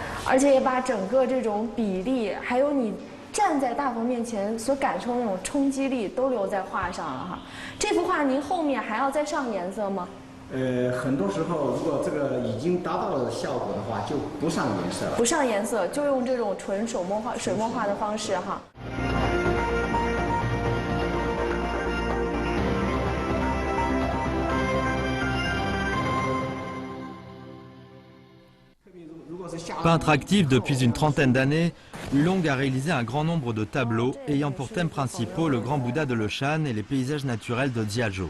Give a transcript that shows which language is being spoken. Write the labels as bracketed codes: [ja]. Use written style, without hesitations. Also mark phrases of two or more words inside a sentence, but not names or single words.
[zh] 而且也把整个这种比例，还有你站在大佛面前所感受的那种冲击力都留在画上了哈。这幅画您后面还要再上颜色吗？很多时候，如果这个已经达到了效果的话，就不上颜色了。不上颜色，就用这种纯手墨画、水墨画的方式哈。 [fr] Peintre actif depuis une trentaine d'années, Hulong a réalisé un grand nombre de tableaux ayant pour thèmes principaux le grand Bouddha de Leshan et les paysages naturels de Jiazhou.